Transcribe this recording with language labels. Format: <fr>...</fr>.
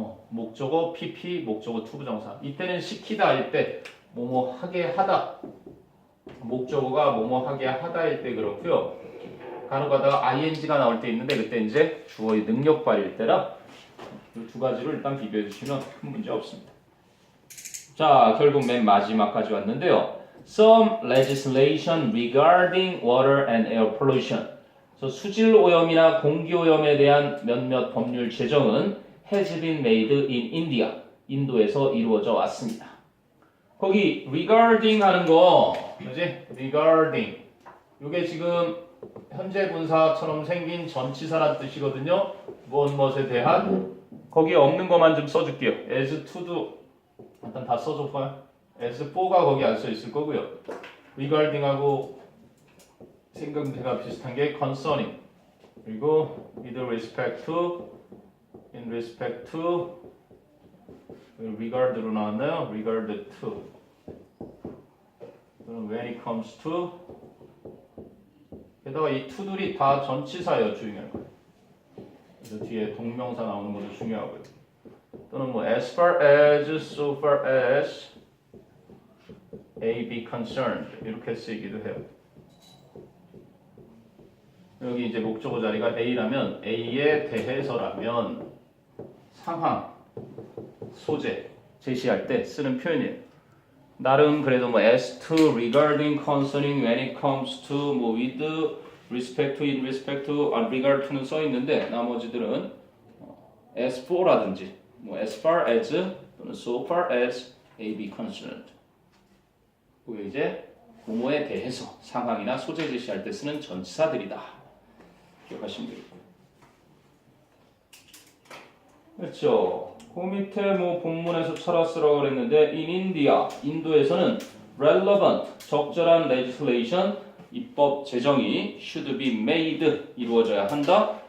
<ko>목적어 PP, 목적어 to 부정사. 이때는 시키다 할 때 뭐뭐 하게 하다. 목적어가 뭐뭐 하게 하다일 때 그렇고요. 간혹 가다가 ing가 나올 때 있는데 그때 이제 주어의 능력발일 때라 이 두 가지를 일단 비교해 주시면 큰 문제 없습니다. 자, 결국 맨 마지막까지 왔는데요.</ko> <en>Some legislation regarding water and air pollution.</en> <ko>그래서 수질 오염이나 공기 오염에 대한 몇몇 법률 제정은</ko> <en>has been made in India.</en> <ko>인도에서 이루어져 왔습니다. 거기 regarding 하는 거, 그지?</ko> <en>regarding.</en> <ko>이게 지금 현재 분사처럼 생긴 전치사란 뜻이거든요. 무엇에 대한? 거기에 없는 것만 좀 써줄게요. as to도 일단 다 써줘봐요. as for가 거기 안 써 있을 거고요. regarding하고 생각대가 비슷한 게 concerning. 그리고</ko> <en>with respect to, in respect to, regard</en> <ko>로 나왔나요?</ko> <en>regard to. 그럼 when it comes to.</en> <ko>게다가 이 to들이 다 전치사예요. 주의할 거예요. 그래서 뒤에 동명사 나오는 것도 중요하고요. 또는 뭐</ko> <en>as far as, so far as A be concerned</en> <ko>이렇게 쓰이기도 해요. 여기 이제 목적어 자리가 A라면 A에 대해서라면 상황, 소재 제시할 때 쓰는 표현이에요. 나름 그래도 뭐</ko> <en>as to, regarding, concerning, when it comes to, 뭐 with respect to, in respect to, regard to</en> <ko>는 써 있는데 나머지들은</ko> <en>as for</en> <ko>라든지 뭐</ko> <en>as far as</en> <ko>또는</ko> <en>so far as A be concerned.</en> <ko>그게 이제 뭐뭐에 대해서 상황이나 소재 제시할 때 쓰는 전치사들이다. 기억하시면 되겠고요. 그렇죠. 그 밑에 뭐 본문에서 찾아쓰라고 그랬는데 in India, 인도에서는 relevant, 적절한 legislation, 입법 제정이</ko> <en>should be made,</en> <ko>이루어져야 한다.</ko>